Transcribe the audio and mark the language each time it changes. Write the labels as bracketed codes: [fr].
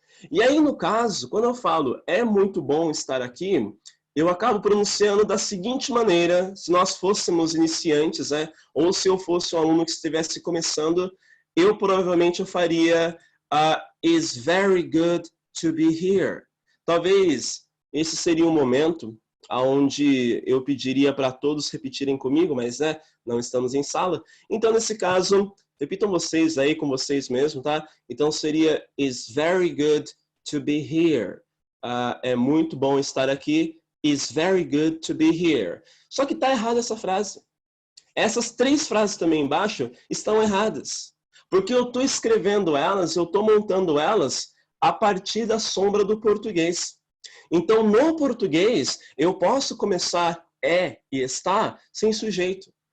[pt] E aí, no caso, quando eu falo é muito bom estar aqui, eu acabo pronunciando da seguinte maneira, se nós fôssemos iniciantes, ou se eu fosse um aluno que estivesse começando, eu provavelmente faria [en] It's very good to be here. [pt] Talvez esse seria um momento onde eu pediria para todos repetirem comigo, mas não estamos em sala. Então, nesse caso, repitam vocês aí com vocês mesmos, tá? Então, seria [en] It's very good to be here. [pt] É muito bom estar aqui. [en] It's very good to be here. [pt] Só que está errada essa frase. Essas 3 frases também embaixo estão erradas. Porque eu estou escrevendo elas, eu estou montando elas a partir da sombra do português. Então, no português, eu posso começar e está sem sujeito.